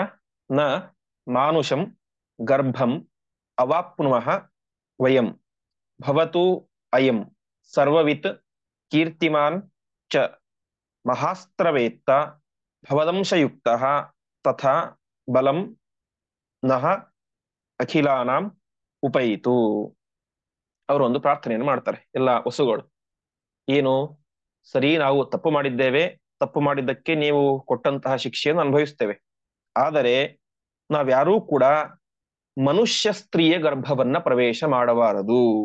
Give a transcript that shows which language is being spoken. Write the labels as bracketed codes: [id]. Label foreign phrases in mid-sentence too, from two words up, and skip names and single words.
[sa] ನ ಮಾನುಷಂ ಗರ್ಭಂ ಅವಾಪ್ನುಮಃ ವಯಂ ಭವತು ಅಯಂ ಸರ್ವವಿತ್ ಕೀರ್ತಿಮಾನ್ ಚ ಮಹಾಸ್ತ್ರವೇತ್ತ ಭವದಂಶಯುಕ್ತಃ ತಥಾ ಬಲಂ ನಃ ಅಖಿಲಾನಾಂ ಉಪಯಿತು. [kn] ಅವರು ಒಂದು ಪ್ರಾರ್ಥನೆಯನ್ನು ಮಾಡ್ತಾರೆ ಎಲ್ಲ ವಸುಗಳು. ಏನು? ಸರಿ, ನಾವು ತಪ್ಪು ಮಾಡಿದ್ದೇವೆ, ತಪ್ಪು ಮಾಡಿದ್ದಕ್ಕೆ ನೀವು ಕೊಟ್ಟಂತಹ ಶಿಕ್ಷೆಯನ್ನು ಅನುಭವಿಸ್ತೇವೆ. ಆದರೆ ನಾವ್ಯಾರೂ ಕೂಡ ಮನುಷ್ಯ ಸ್ತ್ರೀಯ ಗರ್ಭವನ್ನ ಪ್ರವೇಶ ಮಾಡಬಾರದು.